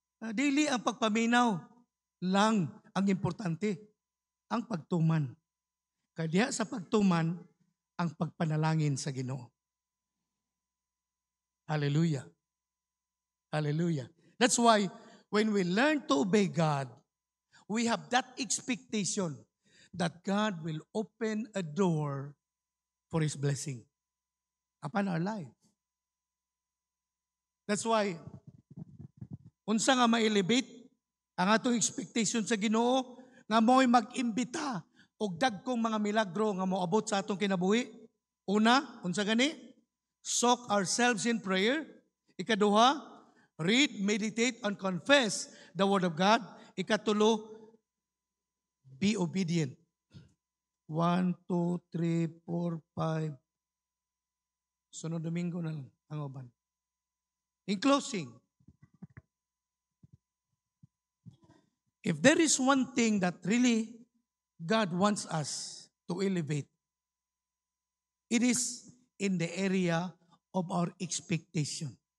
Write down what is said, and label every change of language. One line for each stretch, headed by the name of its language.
Cebuano: Dili ang pagpaminaw lang ang importante. Ang pagtuman. Kaya sa pagtuman, ang pagpanalangin sa Ginoo. Hallelujah. Hallelujah.
English: That's why when we learn to obey God, we have that expectation that God will open a door for His blessing upon our life.
Cebuano: That's why, unsa nga ma-elevate ang atong expectation sa Ginoo, nga mo'y mag-imbita og dagkong mga milagro nga moabot sa atong kinabuhi. Una, unsa gani?
English: Soak ourselves in prayer. Ikaduha, read, meditate, and confess the Word of God. Ikatulo, be obedient. 1, 2, 3, 4, 5.
Cebuano: Sunod Domingo na lang ang uban.
English: In closing, if there is one thing that really God wants us to elevate, it is in the area of our expectation.